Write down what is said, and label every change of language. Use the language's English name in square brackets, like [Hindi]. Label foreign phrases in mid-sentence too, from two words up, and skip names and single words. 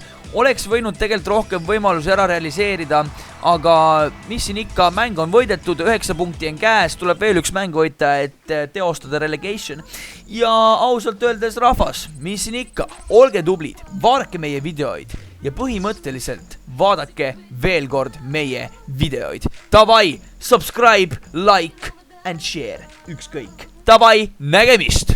[Estonian] Oleks võinud tegelikult rohkem võimalusi ära realiseerida, aga mis siin ikka, mäng on võidetud, 9 punkti on käes, tuleb veel üks mäng võita, et teostada relegation. Ja ausalt öeldes rahvas, mis siin ikka, olge tublid, vaadake meie videoid ja põhimõtteliselt vaadake veel kord meie videoid. Davai, [English] subscribe, like and share, [Estonian] ükskõik. Davai, nägemist!